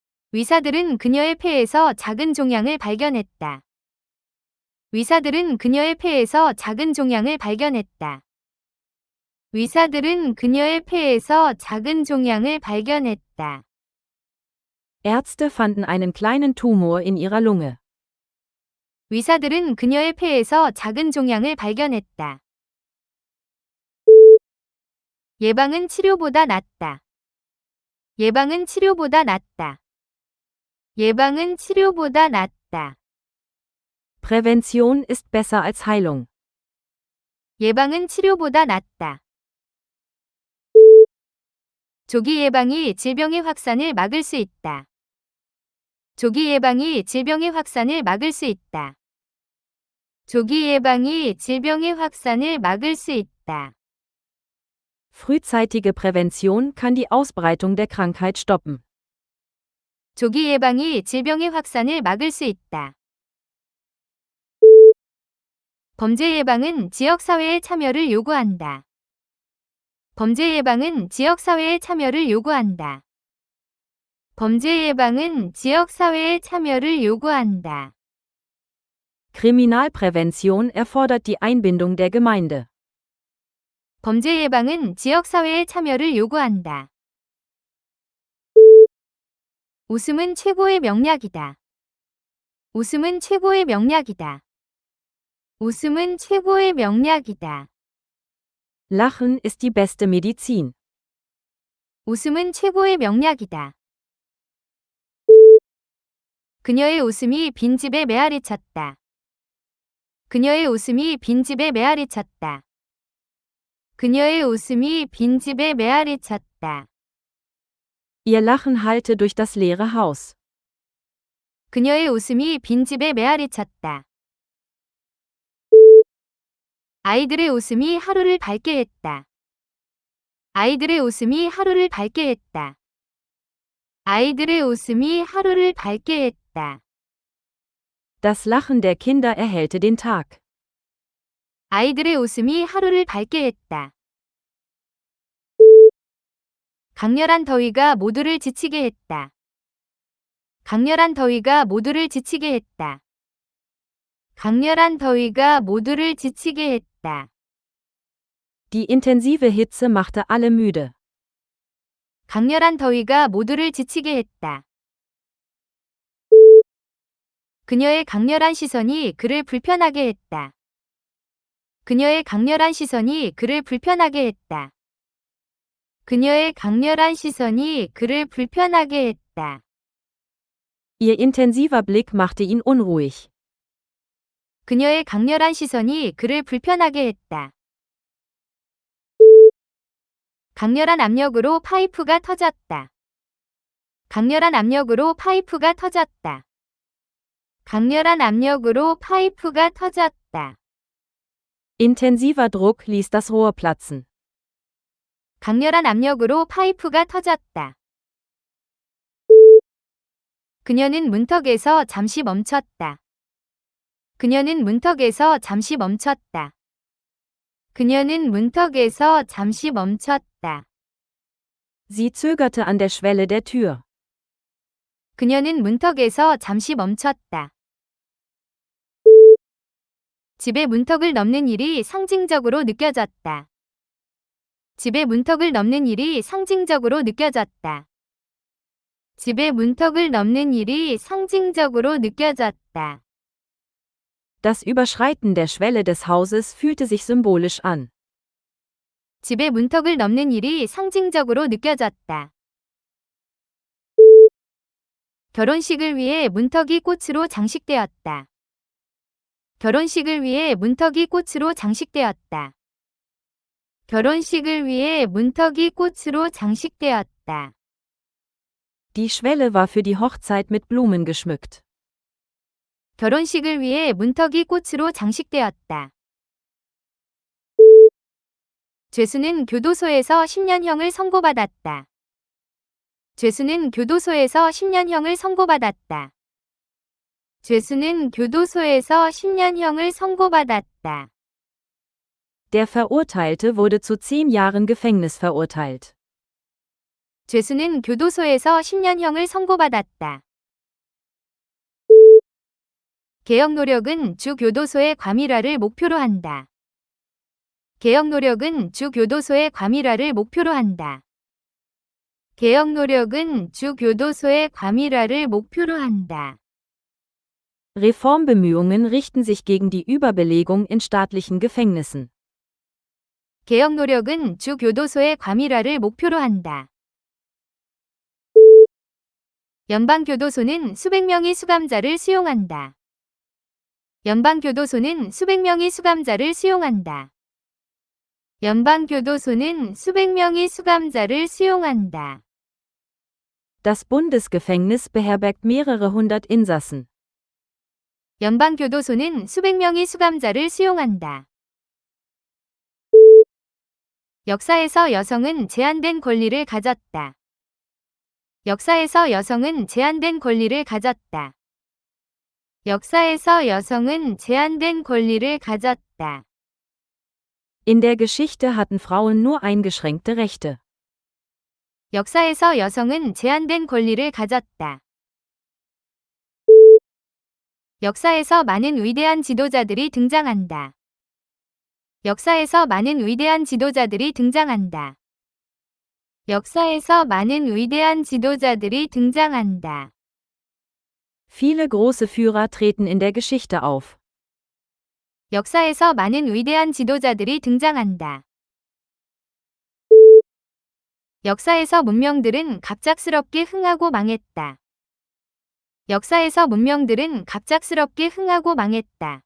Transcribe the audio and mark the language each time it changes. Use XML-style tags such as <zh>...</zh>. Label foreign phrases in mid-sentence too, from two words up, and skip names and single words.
<ko>의사들은 그녀의 폐에서 작은 종양을 발견했다. 의사들은 그녀의 폐에서 작은 종양을 발견했다. 의사들은 그녀의 폐에서 작은 종양을 발견했다.</ko> <de>Ärzte fanden einen kleinen Tumor in ihrer Lunge.</de> <ko>의사들은 그녀의 폐에서 작은 종양을 발견했다. 예방은 치료보다 낫다. 예방은 치료보다 낫다. 예방은 치료보다 낫다.</ko> <de>Prävention ist besser als Heilung.</de> <ko>예방은 치료보다 낫다. 조기 예방이 질병의 확산을 막을 수 있다. 조기 예방이 질병의 확산을 막을 수 있다. 조기 예방이 질병의 확산을 막을 수 있다.</ko> <de>Frühzeitige Prävention kann die Ausbreitung der Krankheit stoppen.</de> <ko>조기 예방이 질병의 확산을 막을 수 있다. 범죄 예방은 지역사회의 참여를 요구한다. 범죄 예방은 지역사회의 참여를 요구한다. 범죄 예방은 지역사회의 참여를 요구한다.</ko> <de>Kriminalprävention erfordert die Einbindung der Gemeinde.</de> <ko>범죄 예방은 지역사회의 참여를 요구한다. 웃음은 최고의 명약이다. 웃음은 최고의 명약이다. 웃음은 최고의 명약이다.</ko> <de>Lachen ist die beste Medizin.</de> <ko>웃음은 최고의 명약이다. 그녀의 웃음이 빈집에 메아리 쳤다. 그녀의 웃음이 빈집에 메아리 쳤다. 그녀의 웃음이 빈집에 메아리 쳤다.</ko> <de>Ihr Lachen hallte durch das leere Haus.</de> <ko>그녀의 웃음이 빈집에 메아리 쳤다. 아이들의 웃음이 하루를 밝게 했다. 아이들의 웃음이 하루를 밝게 했다. 아이들의 웃음이 하루를 밝게 했다.</ko> <de>Das Lachen der Kinder erhellte den Tag.</de> <ko>아이들의 웃음이 하루를 밝게 했다. 강렬한 더위가 모두를 지치게 했다. 강렬한 더위가 모두를 지치게 했다. 강렬한 더위가 모두를 지치게 했다.</ko> <de>Die intensive Hitze machte alle müde.</de> <ko>강렬한 더위가 모두를 지치게 했다. 그녀의 강렬한 시선이 그를 불편하게 했다. 그녀의 강렬한 시선이 그를 불편하게 했다. 그녀의 강렬한 시선이 그를 불편하게 했다.</ko> <de>Ihr intensiver Blick machte ihn unruhig.</de> <ko>그녀의 강렬한 시선이 그를 불편하게 했다. 강렬한 압력으로 파이프가 터졌다. 강렬한 압력으로 파이프가 터졌다. 강렬한 압력으로 파이프가 터졌다.</ko> <de>Intensiver Druck ließ das Rohr platzen.</de> <ko>강렬한 압력으로 파이프가 터졌다. 그녀는 문턱에서 잠시 멈췄다. 그녀는 문턱에서 잠시 멈췄다. 그녀는 문턱에서 잠시 멈췄다.</ko> <de>Sie zögerte an der Schwelle der Tür.</de> <ko>그녀는 문턱에서 잠시 멈췄다. 집의 문턱을 넘는 일이 상징적으로 느껴졌다. 집의 문턱을 넘는 일이 상징적으로 느껴졌다. 집의 문턱을 넘는 일이 상징적으로 느껴졌다.</ko> <de>Das Überschreiten der Schwelle des Hauses fühlte sich symbolisch an.</de> <ko>집의 문턱을 넘는 일이 상징적으로 느껴졌다. 결혼식을 위해 문턱이 꽃으로 장식되었다. 결혼식을 위해 문턱이 꽃으로 장식되었다. 결혼식을 위해 문턱이 꽃으로 장식되었다.</ko> <de>Die Schwelle war für die Hochzeit mit Blumen geschmückt.</de> <ko>결혼식을 위해 문턱이 꽃으로 장식되었다. 죄수는 교도소에서 10년형을 선고받았다. 죄수는 교도소에서 10년형을 선고받았다. 죄수는 교도소에서 10년형을 선고받았다.</ko> <de>Der Verurteilte wurde zu 10 Jahren Gefängnis verurteilt.</de> <ko>죄수는 교도소에서 10년형을 선고받았다. 개혁 노력은 주 교도소의 과밀화를 목표로 한다. 개혁 노력은 주 교도소의 과밀화를 목표로 한다. 개혁 노력은 주 교도소의 과밀화를 목표로 한다.</ko> <de>Reformbemühungen richten sich gegen die Überbelegung in staatlichen Gefängnissen.</de> <ko>개혁 노력은 주 교도소의 과밀화를 목표로 한다. 연방교도소는 수백 명의 수감자를 수용한다. 연방교도소는 수백 명의 수감자를 수용한다. 연방교도소는 수백 명의 수감자를 수용한다.</ko> <de>Das Bundesgefängnis beherbergt mehrere hundert Insassen.</de> <ko>연방교도소는 수백 명의 수감자를 수용한다. 역사에서 여성은 제한된 권리를 가졌다. 역사에서 여성은 제한된 권리를 가졌다. 역사에서 여성은 제한된 권리를 가졌다.</ko> <de>In der Geschichte hatten Frauen nur eingeschränkte Rechte.</de> <ko>역사에서 여성은 제한된 권리를 가졌다. 역사에서 많은 위대한 지도자들이 등장한다. 역사에서 많은 위대한 지도자들이 등장한다. 역사에서 많은 위대한 지도자들이 등장한다.</ko> <de>Viele große Führer treten in der Geschichte auf.</de> <ko>역사에서 많은 위대한 지도자들이 등장한다. 역사에서 문명들은 갑작스럽게 흥하고 망했다. 역사에서 문명들은 갑작스럽게 흥하고 망했다.</ko>